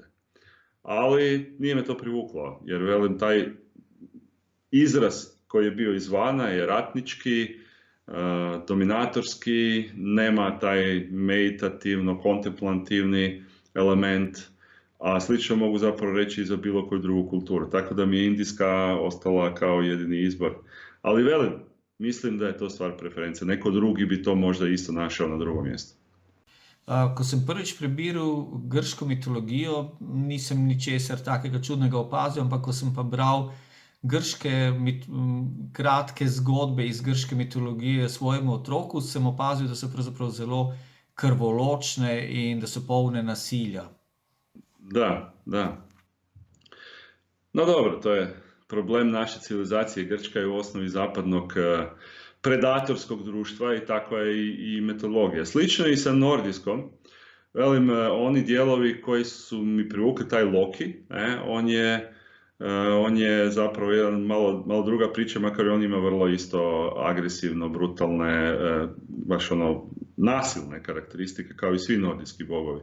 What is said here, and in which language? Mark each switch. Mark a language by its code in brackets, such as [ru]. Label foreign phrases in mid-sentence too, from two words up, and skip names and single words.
[hr] Ali nije me to privuklo, jer velim, taj izraz koji je bio izvana je ratnički, dominatorski, nema taj meditativno, kontemplativni element, a slično mogu zapravo reći i za bilo koju drugu kulturu. Tako da mi je indijska ostala kao jedini izbor. Ali velim, mislim da je to stvar preferencije. Neko drugi bi to možda isto našao na drugom mjestu. [sl] Ko sem prvič prebiral grško mitologijo, nisem ničesar takega čudnega opazil, ampak ko sem pa bral grške kratke zgodbe iz grške mitologije svojemu otroku, sem opazil, da so pravzaprav zelo krvoločne in da so polne nasilja. [hr] Da. No dobro, to je problem naše civilizacije. Grčka je u osnovi zapadnog predatorskog društva i takva je i metodologija. Slično je i sa nordijskom. Velim, oni dijelovi koji su mi privukli, taj Loki, on je zapravo jedan malo druga priča, makar i on ima vrlo isto agresivno, brutalne, baš nasilne karakteristike kao i svi nordijski bogovi.